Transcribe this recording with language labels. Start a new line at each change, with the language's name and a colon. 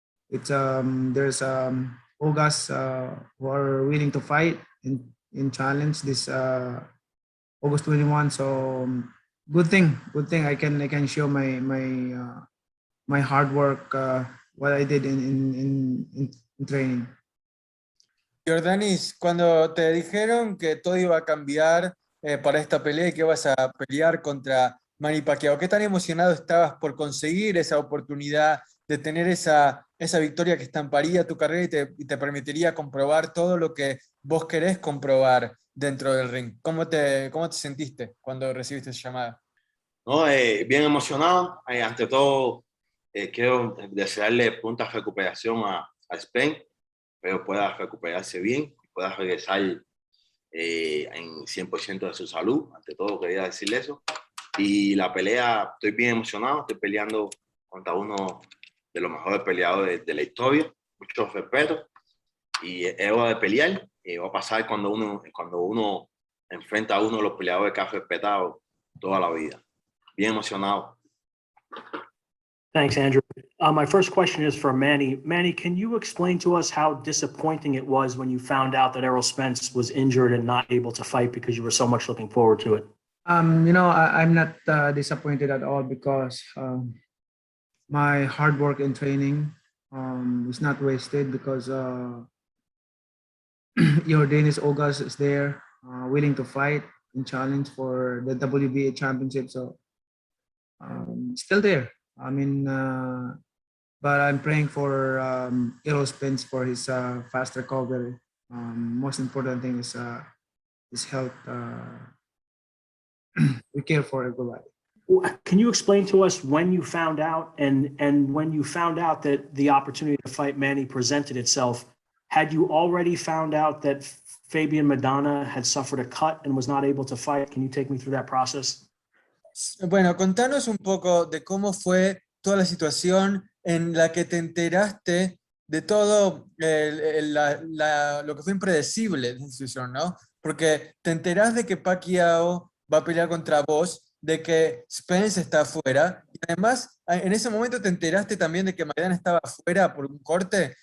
English: It's there's ÚGAS who are willing to fight in challenge this August 21. So good thing I can show my hard work, what I did in training.
Spanish: Jordanis, cuando te dijeron que todo iba a cambiar para esta pelea y que ibas a pelear contra Manny Pacquiao, ¿qué tan emocionado estabas por conseguir esa oportunidad de tener esa victoria que estamparía tu carrera y te permitiría comprobar todo lo que vos querés comprobar dentro del ring? ¿Cómo te sentiste cuando recibiste esa llamada? No, bien emocionado. Ante todo, quiero desearle pronta recuperación a Spence, pero pueda recuperarse bien, pueda regresar en 100% de su salud. Ante todo, quería decirle eso. Y la pelea, estoy bien emocionado. Estoy peleando contra uno de los mejores peleadores de la historia. Mucho respeto. Y es hora de pelear. Va a pasar cuando uno enfrenta a uno de los peleadores que ha respetado toda la vida. Bien emocionado.
English: Thanks, Andrew. My first question is for Manny. Manny, can you explain to us how disappointing it was when you found out that Errol Spence was injured and not able to fight because you were so much looking forward to it? You know, I'm not disappointed at all because my hard work in training is not wasted because your Danish ÚGAS is there, willing to fight and challenge for the WBA championship. So still there. I mean, but I'm praying for Errol Spence for his fast recovery. Most important thing is his health. We care for everybody. Can you explain to us when you found out and when you found out that the opportunity to fight Manny presented itself? Had you already found out that Fabian Madonna had suffered a cut and was not able to fight? Can you take me through that process?
Spanish: Bueno, contanos un poco de cómo fue toda la situación en la que te enteraste de todo lo que fue impredecible de esa situación, ¿no? Porque te enterás de que Pacquiao va a pelear contra vos, de que Spence está afuera, y además en ese momento te enteraste también de que Maidana estaba afuera por un corte.